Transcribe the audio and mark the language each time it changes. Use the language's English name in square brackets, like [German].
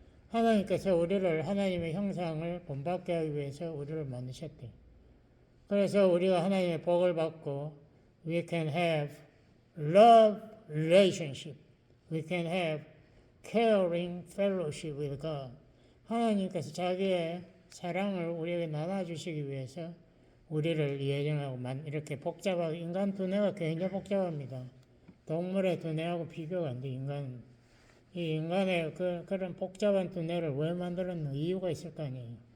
[Korean] 하나님께서 우리를 하나님의 형상을 본받게 하기 위해서 우리를 만드셨대요. 그래서 우리가 하나님의 복을 받고 [English] we can have love relationship. We can have caring fellowship with God. [Korean] 하나님께서 자기의 사랑을 우리에게 나눠주시기 위해서 우리를 예정하고 이렇게 복잡하고 인간 두뇌가 굉장히 복잡합니다. 동물의 두뇌하고 비교가 안 돼. 이 인간의 그런 복잡한 두뇌를 왜 만들었는 이유가 있을 거 아니에요.